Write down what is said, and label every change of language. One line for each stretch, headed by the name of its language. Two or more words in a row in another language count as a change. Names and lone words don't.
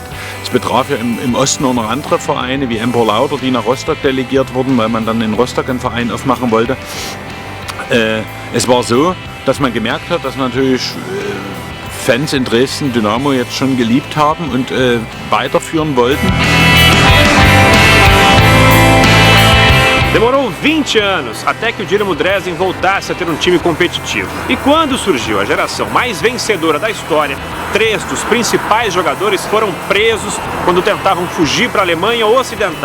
German: Es betraf ja im Osten auch noch andere Vereine wie Empor Lauter, die nach Rostock delegiert wurden, weil man dann in Rostock einen Verein aufmachen wollte. Es war so, dass man gemerkt hat, dass natürlich Fans in Dresden Dynamo jetzt schon geliebt haben und weiterführen wollten.
Portuguese: Demorou 20 anos até que o Dinamo Dresden voltasse a ter um time competitivo. E quando surgiu a geração mais vencedora da história, 3 dos principais jogadores foram presos quando tentavam fugir para a Alemanha Ocidental.